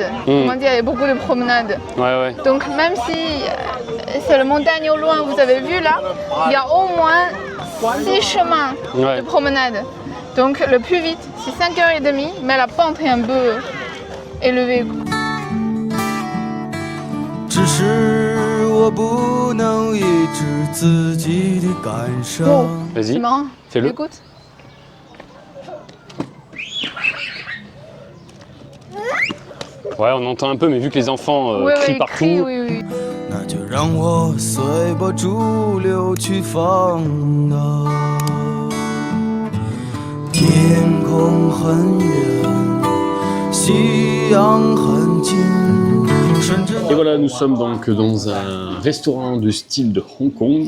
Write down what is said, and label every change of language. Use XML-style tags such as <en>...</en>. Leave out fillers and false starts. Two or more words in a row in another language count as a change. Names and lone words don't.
<fr>Comment dire, il y a beaucoup de promenades. Ouais. Donc même si c'est la montagne au loin, vous avez vu là, il y a au moins 6 chemins de promenade. Donc le plus vite, c'est 5h30, mais la pente est un peu élevée.</fr> <zh>只是我不能抑制自己的感伤。</zh> <fr>Vas-y, C'est marrant. fais-le. Écoute. Ouais, on entend un peu, mais vu que les enfants crient partout. Crient, oui.</fr> <zh>那就让我随波逐流去放荡。天空很远，夕阳很近。</zh> <fr>Et voilà, nous sommes donc dans un restaurant de style de Hong Kong.</fr>